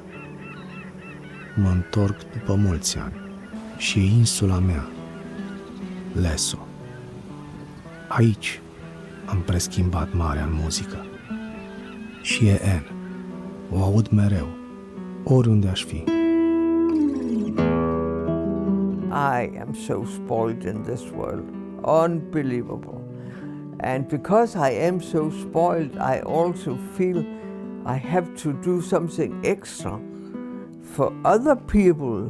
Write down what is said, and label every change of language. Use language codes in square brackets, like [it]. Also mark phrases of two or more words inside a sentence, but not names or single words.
[ro] Mă întorc după mulți ani și e insula mea, Leso. Aici am preschimbat marea în muzică și e N. O aud mereu, oriunde aș fi. [en] I am so spoiled in this world, unbelievable. And because I am so spoiled, I also feel I have to do something extra for other people.